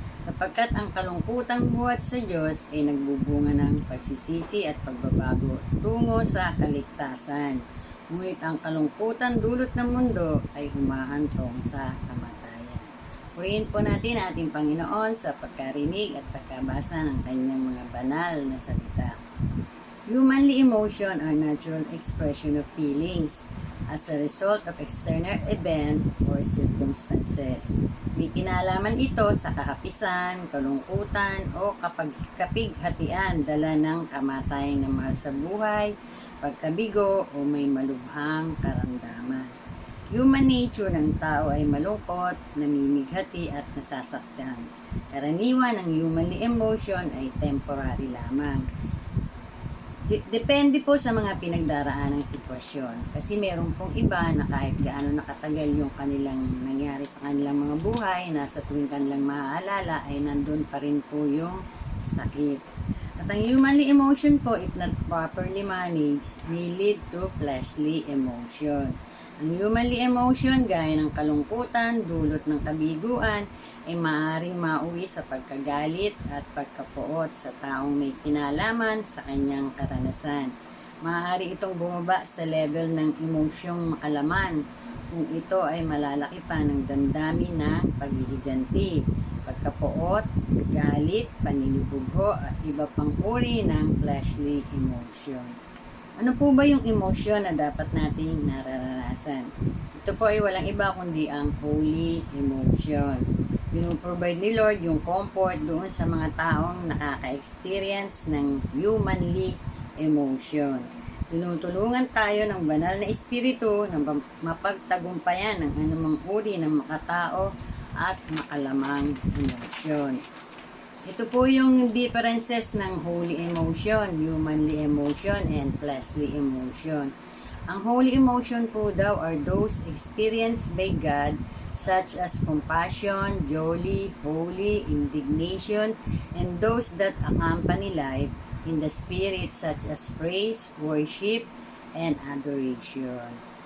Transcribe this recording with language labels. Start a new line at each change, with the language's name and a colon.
Filipino: Sapagkat ang kalungkutang buhat sa Diyos ay nagbubunga ng pagsisisi at pagbabago tungo sa kaligtasan. Ngunit ang kalungkutan dulot ng mundo ay humahantong sa kamatayan. Purihin po natin ating Panginoon sa pagkarinig at pagkabasa ng kanyang mga banal na salita.
English: Humanly emotion are natural expression of feelings as a result of external event or circumstances.
Filipino: May kinalaman ito sa kahapisan, kalungkutan o kapighatian dala ng kamatayan ng mahal sa buhay, pagkabigo o may malubhang karamdaman. Human nature ng tao ay malungkot, namimighati at nasasaktan. Karaniwan ang humanly emotion ay temporary lamang. Depende po sa mga pinagdaraan ng sitwasyon. Kasi meron pong iba na kahit gaano nakatagal yung kanilang nangyari sa kanilang mga buhay, nasa tuwing kanilang maaalala ay nandun pa rin po yung sakit.
English: At ang humanly emotion po, if not properly managed, may lead to fleshly emotion.
Filipino: Ang humanly emotion, gaya ng kalungkutan, dulot ng kabiguan, ay maaaring mauwi sa pagkagalit at pagkapuot sa taong may kinalaman sa kanyang karanasan. Maaari itong bumaba sa level ng emosyong makalaman kung ito ay malalaki pa ng damdamin ng paghihiganti, pagkapuot, galit, paninibugho at iba pang uri ng fleshly emotion. Ano po ba yung emosyon na dapat nating nararanasan? Ito po ay walang iba kundi ang holy emotion. Pinuprovide ni Lord yung comfort doon sa mga taong nakaka-experience ng humanly emotion. Tinutulungan tayo ng banal na espiritu na mapagtagumpayan ng anumang uri ng makatao at makalamang emosyon.
English: Ito po yung differences ng holy emotion, humanly emotion, and fleshly emotion. Ang holy emotion po daw are those experienced by God such as compassion, joy, holy, indignation, and those that accompany life in the spirit such as praise, worship, and adoration.